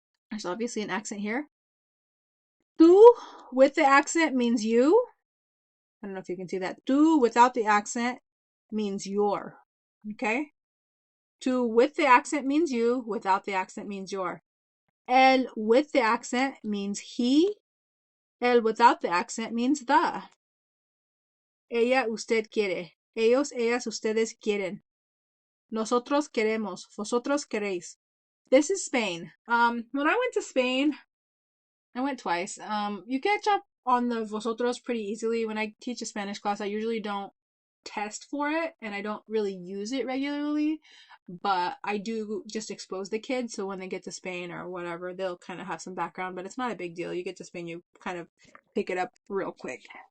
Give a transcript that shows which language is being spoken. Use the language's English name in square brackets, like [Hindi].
[English] There's obviously an accent here. Tú with the accent means you. I don't know if you can see that. Tú without the accent means your. Okay? Tú with the accent means you. Without the accent means your. El with the accent means he. El without the accent means the. [Spanish] Ella, usted quiere. Ellos, ellas, ustedes quieren. Nosotros queremos. Vosotros queréis. [English] This is Spain. When I went to Spain, I went twice. You catch up on the vosotros pretty easily. When I teach a Spanish class, I usually don't test for it and I don't really use it regularly, but I do just expose the kids so when they get to Spain or whatever, they'll kind of have some background, but it's not a big deal. You get to Spain, you kind of pick it up real quick.